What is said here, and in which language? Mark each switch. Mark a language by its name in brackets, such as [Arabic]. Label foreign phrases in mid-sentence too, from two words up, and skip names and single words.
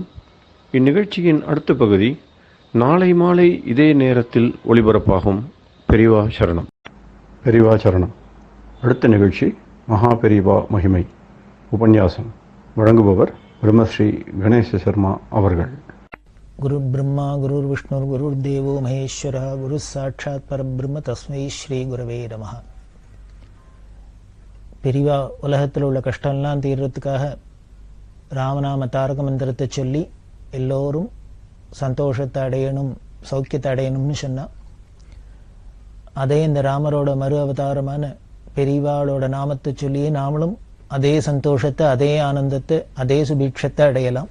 [Tamil] இந்நிகழ்ச்சியின் அடுத்த பகுதி நாளை மாலை இதே நேரத்தில் ஒளிபரப்பாகும். பெரியவா சரணம். பெரியவா சரணம். அடுத்த நிகழ்ச்சி மகா பெரியவா மகிமை உபன்யாசம். வழங்குபவர் பிரம்மஸ்ரீ கணேச சர்மா அவர்கள். [Sanskrit] गुरु ब्रह्मा गुरुर् विष्णुर् गुरुर् देवो महेश्वर गुरु साक्षात् परब्रह्म तस्मै श्री गुरवे नमः. [Tamil] பெரியவா உலகத்தில் உள்ள கஷ்டம்லாம் தீர்றதுக்காக ராமநாம தாரக மந்திரத்தை சொல்லி எல்லோரும் சந்தோஷத்தை அடையணும், சௌக்கியத்தை அடையணும்னு சொன்னால், அதே இந்த ராமரோட மறு அவதாரமான பெரியவாளோட நாமத்தை சொல்லியே நாமளும் அதே சந்தோஷத்தை, அதே ஆனந்தத்தை, அதே சுபீட்சத்தை அடையலாம்.